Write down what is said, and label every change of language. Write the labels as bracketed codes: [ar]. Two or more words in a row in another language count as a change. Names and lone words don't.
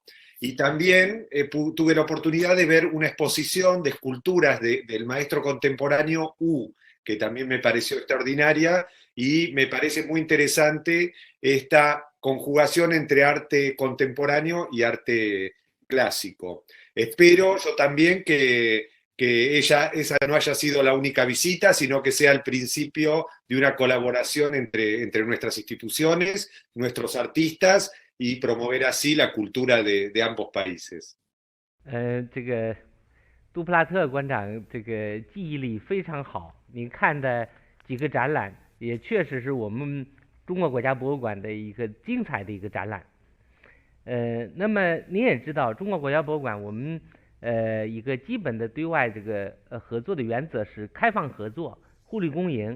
[es] Y también tuve la oportunidad de ver una exposición de esculturas del maestro contemporáneo Wu, que también me pareció extraordinaria, y me parece muy interesante esta conjugación entre arte contemporáneo y arte clásico. Espero yo también que esa no haya sido la única visita, sino que sea el principio de una colaboración entre nuestras instituciones, nuestros artistas, y promover así la cultura de ambos países. [zh] 这个杜普拉特馆长这个记忆力非常好，您看的几个展览也确实是我们中国国家博物馆的一个精彩的一个展览。那么您也知道，中国国家博物馆我们一个基本的对外这个合作的原则是开放合作、互利共赢。